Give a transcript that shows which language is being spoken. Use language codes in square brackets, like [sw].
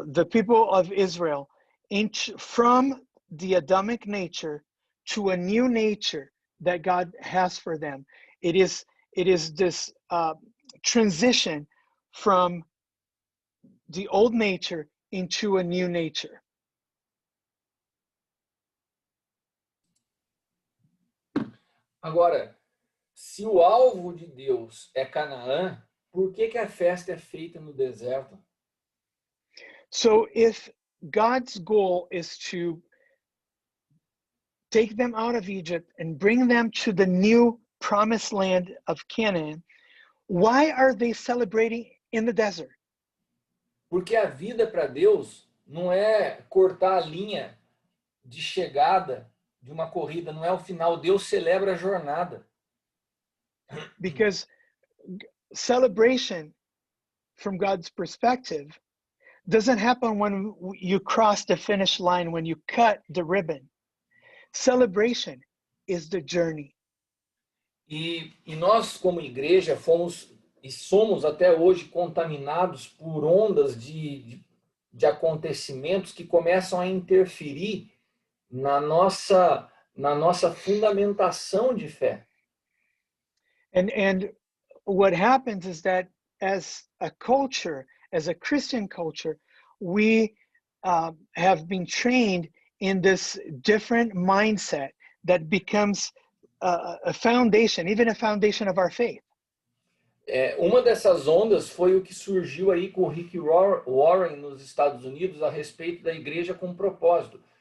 [en] people of Israel from the Adamic nature to a new nature that God has for them. It is this transition from the old nature into a new nature. [pt] Agora, se o alvo de Deus é Canaã, por que a festa é feita no deserto? [en] So if God's goal is to take them out of Egypt and bring them to the new promised land of Canaan, why are they celebrating in the desert? [pt] Porque a vida para Deus não é cortar a linha de chegada de uma corrida, não é o final. Deus celebra a jornada. [en] Because celebration, from God's perspective, doesn't happen when you cross the finish line, when you cut the ribbon. Celebration is the journey. [pt] E nós, como igreja, fomos e somos até hoje contaminados por ondas de acontecimentos que começam a interferir na nossa fundamentação de fé. [en] And what happens is that as a culture, as a Christian culture, we have been trained in this different mindset that becomes a foundation, even a foundation of our faith. [pt] Uma dessas ondas foi o que surgiu aí com o Rick Warren nos Estados Unidos a respeito da igreja com propósito.